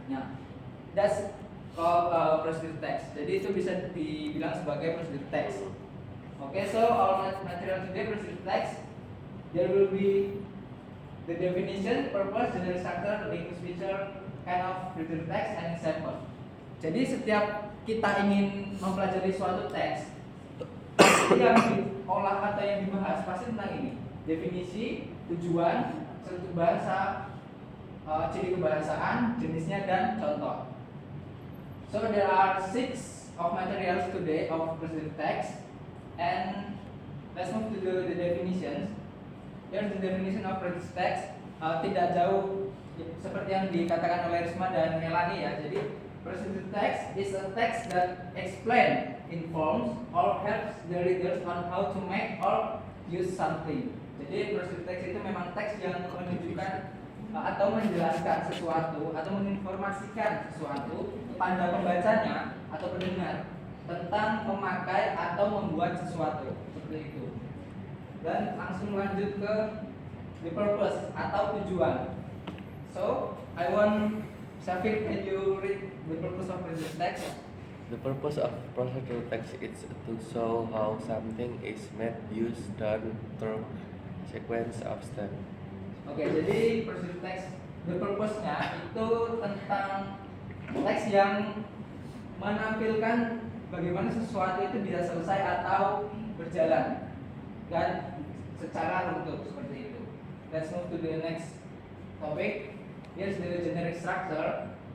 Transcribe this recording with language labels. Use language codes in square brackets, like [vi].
[en] Ya, that's called procedure text. [id] Jadi itu bisa dibilang sebagai procedure text. [en] Okay, so our material today procedure text. There will be the definition, purpose, general structure, language feature, kind of procedure text, and example. [id] Jadi setiap kita ingin mempelajari suatu teks, yang diolah atau yang dibahas pasti tentang ini: definisi, tujuan, struktur bahasa, ciri kebahasaan, jenisnya, dan contoh. [en] So there are 6 of materials today of procedure text, and let's move to the definitions. Here's the definition of procedure text. [id] Tidak jauh seperti yang dikatakan oleh Risma dan Melanie ya. Jadi [en] procedure text is a text that explain, informs, or helps the readers on how to make or use something. [id] Jadi procedure text itu memang teks yang menunjukkan atau menjelaskan sesuatu atau menginformasikan sesuatu kepada pembacanya atau pendengar tentang memakai atau membuat sesuatu seperti itu. Dan langsung lanjut ke [en] the purpose [id] atau tujuan. [en] So I want Shafiq, can you read the purpose of procedure text? The purpose of procedure text is to show how something is made, used, done through sequence of steps. [id] Oke, jadi procedure text, the purpose-nya itu tentang teks yang menampilkan bagaimana sesuatu itu bisa selesai atau berjalan dan secara runtut seperti itu. [en] Let's move to the next topic. Here's the generic structure.